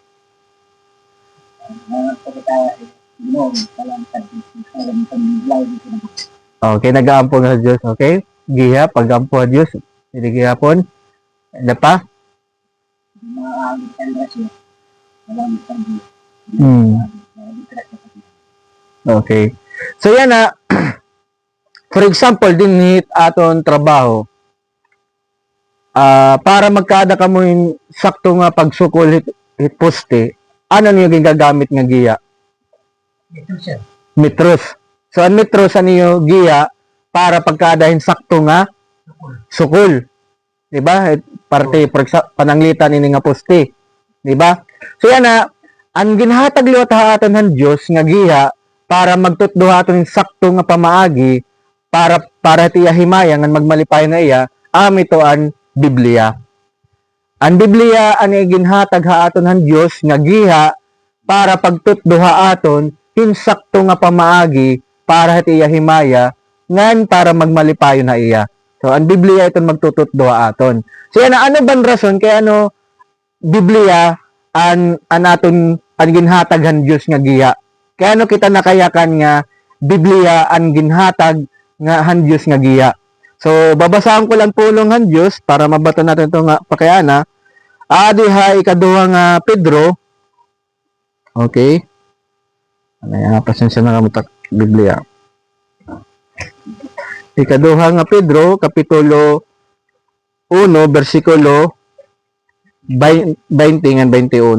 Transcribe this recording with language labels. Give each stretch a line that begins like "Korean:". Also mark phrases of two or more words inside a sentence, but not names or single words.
Waray: Okay, nag-aampo nga Diyos, okay? Giya, pag-ampo nga Diyos. Hindi gihapon. Ano pa? Okay. So yan na,
English: for example,
Waray: din hit aton trabaho, para magkada ka mo yung sakto nga pagsukol hit poste, ano niyo ginagamit nga giya? Ito siya. Metros. So ang metros ano niyo giya para pagkadahin sakto nga sukol. 'Di ba? Parte pananglitan ini nga poste. 'Di ba? So yan na, ang ginhatag liwat ha aton ng Dios nga giya para magtutduha aton sakto nga pamaagi para tiya himaya nga magmalipay na iya ito ang Biblia. Ang Biblia ang ginhatag ha aton ng Dios nga giha para pagtutduha aton hinsakto nga pamaagi para tiya himaya ngan para magmalipayon na iya. So ang Biblia ito magtututduha aton. So yan na, ano ban rason kay ano Biblia an aton ang ginhatag han Dios nga giya. Kaya ano kita nakayakan nga Biblia ang ginhatag nga han Dios nga giya. So babasahan ko lang pulong han Dios para mabato natin ito nga pakayana. Diha ikaduha nga Pedro. Okay. Pasensya na kami Biblia. Ikaduha nga Pedro kapitulo 1 bersikulo 20 ngan 21.